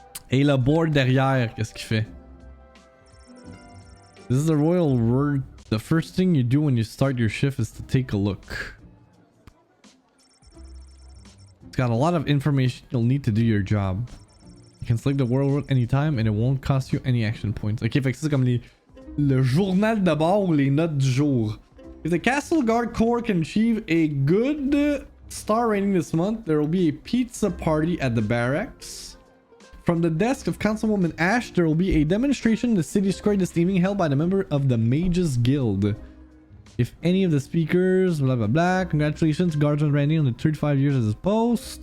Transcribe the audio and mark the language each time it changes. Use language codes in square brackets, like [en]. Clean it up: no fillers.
[fr] Et le board derrière, qu'est-ce qu'il fait? [en] This is the royal word. The first thing you do when you start your shift is to take a look. It's got a lot of information you'll need to do your job. You can select the world word anytime and it won't cost you any action points. [fr] Ok, fait que c'est comme le journal de bord ou les notes du jour. [en] If the Castle Guard Corps can achieve a good star rating this month. There will be a pizza party at the barracks. From the desk of Councilwoman Ash, there will be a demonstration in the city square this evening held by the member of the Mages Guild. If any of the speakers, blah blah blah. Congratulations, Guardsman Randy, on the 35 years as his post.